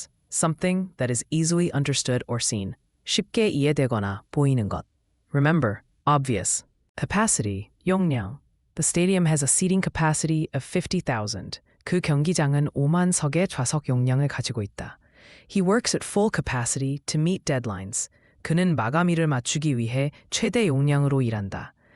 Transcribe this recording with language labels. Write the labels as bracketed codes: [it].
[en] Something that is easily understood or seen. [ko] 쉽게 이해되거나 보이는 것. [en] Remember, obvious. Capacity, 용량. The stadium has a seating capacity of 50,000. [ko] 그 경기장은 5만 석의 좌석 용량을 가지고 있다. [en] He works at full capacity to meet deadlines. [ko] 그는 마감일을 맞추기 위해 최대 용량으로 일한다.